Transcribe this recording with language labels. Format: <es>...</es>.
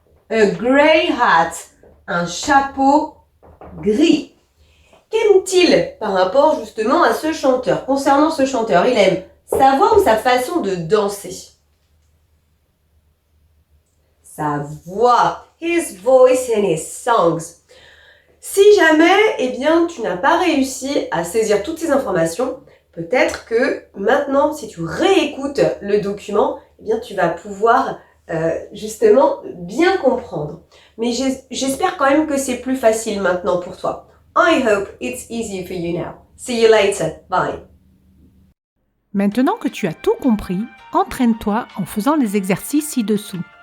<en>A grey hat,</en> <fr>un chapeau gris. Qu'aime-t-il par rapport justement à ce chanteur? Concernant ce chanteur, il aime sa voix ou sa façon de danser? Sa voix,</fr> <en>his voice and his songs.</en> <fr>Si jamais, eh bien, tu n'as pas réussi à saisir toutes ces informations, peut-être que maintenant, si tu réécoutes le document, eh bien, tu vas pouvoir justement bien comprendre. Mais j'espère quand même que c'est plus facile maintenant pour toi.</fr> <en>I hope it's easy for you now. See you later. Bye.</en> <fr>Maintenant que tu as tout compris, entraîne-toi en faisant les exercices ci-dessous.</fr>